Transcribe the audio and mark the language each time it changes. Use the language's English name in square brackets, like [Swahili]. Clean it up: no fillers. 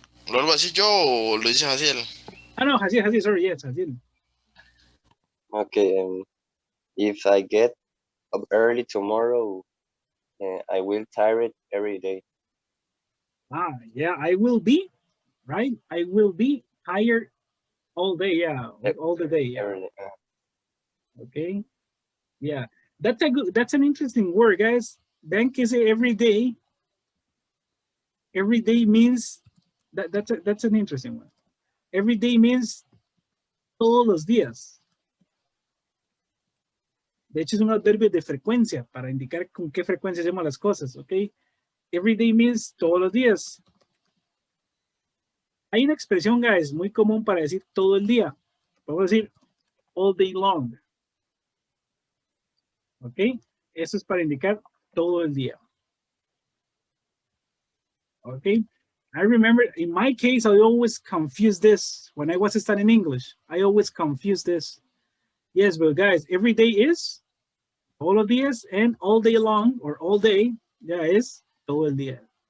[Spanish] ¿Lo hago así yo o lo dices así él? [English] No, Hasil, sorry, yes, Hasil. Okay, if I get up early tomorrow, I will tired every day. Yeah, I will be, right? I will be tired all day, yeah, all the day, yeah. Okay, yeah, that's an interesting word, guys. Bank is every day. Every day means that's an interesting one. Every day means [Spanish] todos los días. De hecho, es un adverbio de frecuencia para indicar con qué frecuencia hacemos las cosas, ¿ok? [English] Every day means [Spanish] todos los días. Hay una expresión, guys, muy común para decir todo el día. Podemos decir [English] all day long. [Spanish] ¿Ok? Eso es para indicar todo el día. ¿Ok? [English] I remember, in my case, I always confuse this. When I was studying English, I always confuse this. Yes, but guys, every day is [Spanish] todos los días, [English] and all day long, or all day, yeah, [Spanish] es todo el día.